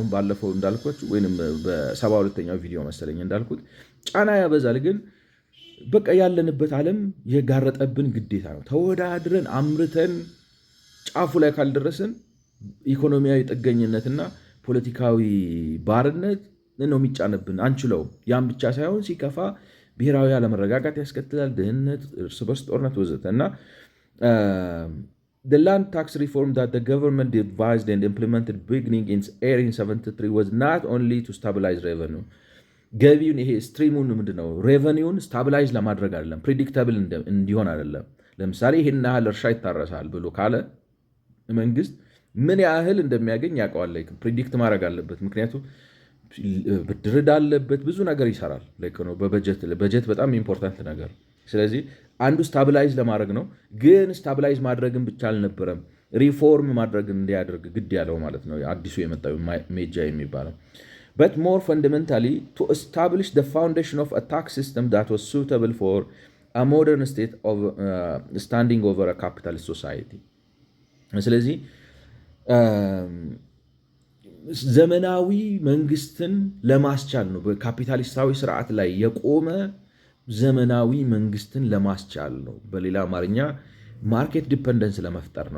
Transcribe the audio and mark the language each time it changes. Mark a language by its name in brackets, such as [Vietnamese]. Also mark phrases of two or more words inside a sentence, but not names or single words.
[Amharic] ባለፈው እንዳልኳችሁ ወይንም በ72ኛው ቪዲዮ መሰለኝ እንዳልኩት ጫና ያበዛል ግን በቃ ያለንበት ዓለም የጋረጠብን ግዴታ ነው ተወዳድረን አምርተን ጫፉ ላይ ካልደረስን ኢኮኖሚያዊ ጥገኝነትና ፖለቲካዊ ባርነት ነው የሚጫነብን አንችለውም ያን ብቻ ሳይሆን ሲከፋ ብሔራዊ አለመረጋጋት ያስከትላል ድህነት እርስ በርስ ጦርነት ወዘተ እና [English] the land tax reform that the government devised and implemented beginning in 1873 was not only to stabilize revenue [Amharic] ገቢውን ይሄ ስትሪሙን ምንድነው ሬቨኒውን ስታቢላይዝ ለማድረግ አይደለም ፕሪዲክታብል እንዲሆን አይደለም ለምሳሌ ይሄን ያህል እርሻ ይታረሳል ብሎ ካለ መንግስት ምን ያህል እንደሚያገኝ ያውቀዋል ፕሪዲክት ማድረግ አለበት ምክንያቱም ብድር አለበት ብዙ ነገር ይሰራል ነው በበጀት በጣም ኢምፖርታንት ነገር ስለዚህ አንዱ ስታቢላይዝ ለማድረግ ነው ግን ስታቢላይዝ ማድረግን ብቻ አልነበረም ሪፎርም ማድረግ እንዲያደርግ ግድ ያለው ማለት ነው አዲሱ የመጣው ሜጃ የሚባለው [English] but more fundamentally to establish the foundation of a tax system that was suitable for a modern state of standing over a capitalist society [Amharic] ስለዚህ ዘመናዊ መንግስትን ለማስቻል ነው በካፒታሊስታዊ ስርዓት ላይ የቆመ ዘመናዊ መንግስትን ለማስቻል ነው በሌላ አማርኛ [English] market dependence [Amharic] ለመፍጠር ነው